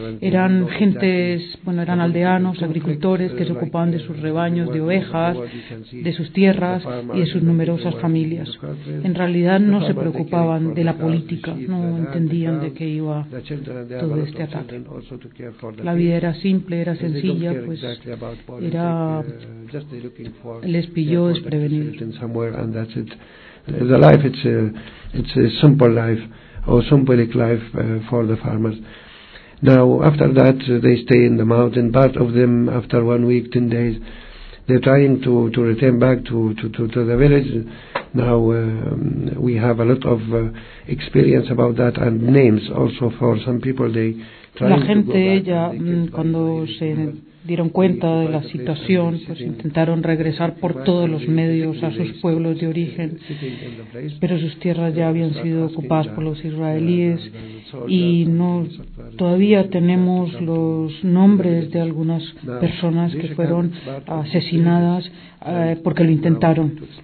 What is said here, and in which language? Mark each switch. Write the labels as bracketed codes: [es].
[es] Eran gentes, bueno, eran aldeanos, agricultores que se ocupaban de sus rebaños de ovejas, de sus tierras y de sus numerosas familias. En realidad no se preocupaban de la política, no entendían de qué iba todo este ataque. La vida era simple, era sencilla, pues era, les pilló desprevenidos. [en] Somewhere and that's it. The life, it's a simple life or symbolic life for the farmers. Now after that they stay in the mountain. Part of them after 1 week, 10 days, they're trying to return back to the village. Now we have a lot of experience about that and names also for some people. They try. [es] La gente ya cuando se dieron cuenta de la situación, pues intentaron regresar por todos los medios a sus pueblos de origen, pero sus tierras ya habían sido ocupadas por los israelíes y no todavía tenemos los nombres de algunas personas que fueron asesinadas porque lo intentaron.